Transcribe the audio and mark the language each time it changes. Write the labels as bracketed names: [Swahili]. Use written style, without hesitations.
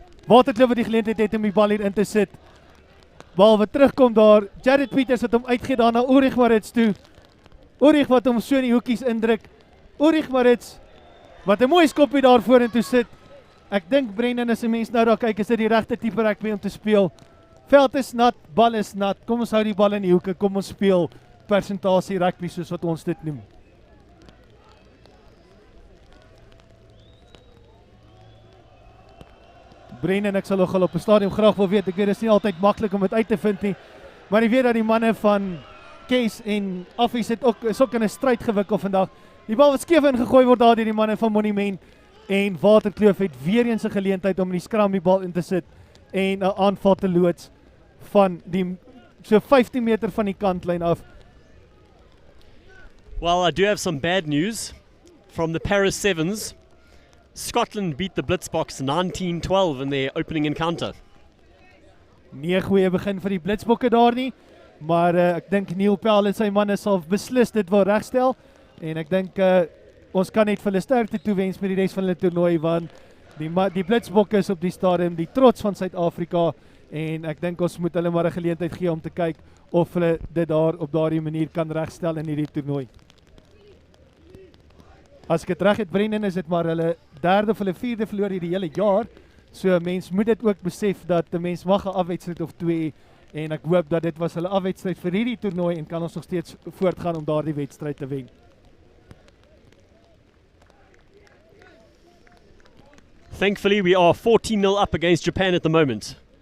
[Afrikaans] Waterkloof wat die geleentheid het om die bal hier in te sit. Bal wat terugkom daar. Jared Peters wat hom uitgee daar na Ulrich Marits toe. Ulrich wat hom so in die hoekies indruk. Ulrich Marits wat 'n mooi skoppie daar vorentoe sit. Ek dink Brendan, as 'n mens nou daar kyk, is dit die regte tipe rugby om te speel. Veld is nat, bal is nat. Kom ons hou die bal in die hoeke. Kom ons speel persentasie rugby soos wat ons dit noem. Brendan, ek sal nog op 'n stadium graag wil weet. Ek weet dit is nie altyd maklik om dit uit te vind nie. Maar ek weet dat die manne van Kes en Affies is ook in 'n stryd gewikkel vandag. Die bal wat skeef ingegooi word daar deur die manne van Monument en Waterkloof het weer eens 'n geleentheid om in die skram die bal in te sit en 'n aanval te loods van die so 15 meter van die kantlyn af. [English] Well, I do have some bad news from the Paris Sevens. Scotland beat the Blitzboks 19-12 in their opening encounter. [Afrikaans] Nie 'n goeie begin vir die Blitsbokke daar nie. Maar ek dink Neil Pell en sy manne sal beslis dit wil regstel. En ek dink ons kan net vir hulle sterkte toewens met die res van hulle toernooi, want die Blitsbokke is op die stadium die trots van Suid-Afrika, en ek dink ons moet hulle maar 'n geleentheid gee om te kyk of hulle dit daar op daardie manier kan regstel in hierdie toernooi. As ek dit reg het, Brendan, is dit maar hulle derde of hulle vierde verloor hierdie hele jaar. So mens moet dit ook besef dat 'n mens mag 'n afwedstryd of 2, en ek hoop dat dit was hulle afwedstryd vir hierdie toernooi en kan ons nog steeds voortgaan om daardie wedstryd te wen. [English] Thankfully, we are 14-0 up against Japan at the moment.